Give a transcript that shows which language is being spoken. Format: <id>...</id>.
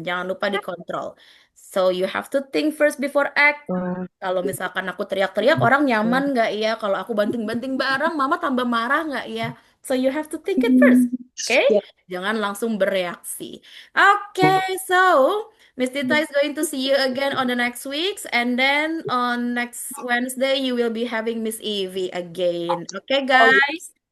<id>Jangan lupa dikontrol.</id> <en>So, you have to think first before act.</en> <id>Kalau misalkan aku teriak-teriak, orang nyaman nggak ya? Kalau aku banting-banting barang, mama tambah marah nggak ya?</id> <en>So you have to think it first, okay?</en> <id>Jangan langsung bereaksi.</id> <en>Okay, so Miss Tita is going to see you again on the next weeks, and then on next Wednesday you will be having Miss Evie again. Okay, guys?</en>